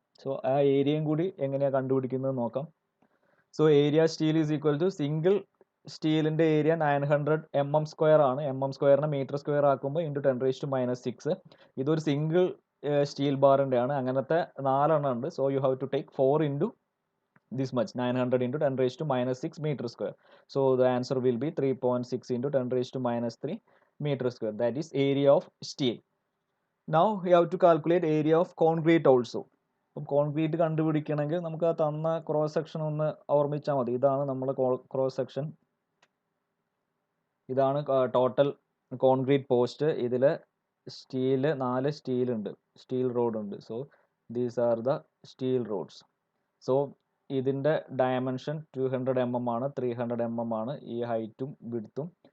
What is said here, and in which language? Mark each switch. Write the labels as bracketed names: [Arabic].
[Malayalam] So ആ ഏരിയയും കൂടി എങ്ങനെയാണ് കണ്ടുപിടിക്കുന്നത് നോക്കാം. So area steel is equal to single സ്റ്റീലിൻ്റെ ഏരിയ 900 mm² ആണ്. mm² മീറ്റർ² ആക്കുമ്പോൾ ഇൻറ്റു 10⁻⁻⁶. ഇതൊരു സിംഗിൾ സ്റ്റീൽ ബാറിൻ്റെ ആണ്. അങ്ങനത്തെ 4 ഉണ്ട്. [English] So you have to take 4 into this much 900 into 10⁻⁻⁶ meter². So the answer will be 3.6 into 10⁻⁻³ meter². That is area of steel. Now you have to calculate area of concrete also. [Malayalam] അപ്പം concrete കണ്ടുപിടിക്കണമെങ്കിൽ നമുക്ക് ആ തന്ന cross section ഒന്ന് ഓർമ്മിച്ചാൽ മതി. ഇതാണ് നമ്മളെ cross section. ഇതാണ് total concrete post. ഇതിൽ സ്റ്റീല് 4 സ്റ്റീൽ ഉണ്ട്, സ്റ്റീൽ റോഡ് ഉണ്ട്. So [English] These are the steel rods. [Malayalam] So ഇതിൻ്റെ ഡയമെൻഷൻ 200 mm ആണ്, 300 mm ആണ് ഈ ഹൈറ്റും വിഡ്ത്തും.